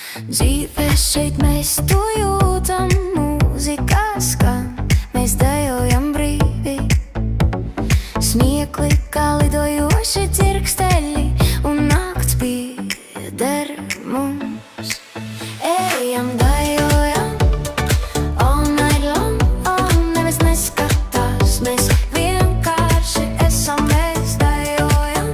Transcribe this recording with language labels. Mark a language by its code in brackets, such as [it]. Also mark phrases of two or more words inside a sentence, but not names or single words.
[lv] Dzīve šeit mēs to jūtam, mūzika skan, mēs dejojam brīvi. Smiekli kā lidojoši dzirksteļi, un nakts pieder mums. Ejam, dejojam, [en] all night long, [lv] neviens neskatās, mēs vienkārši esam, mēs dejojam.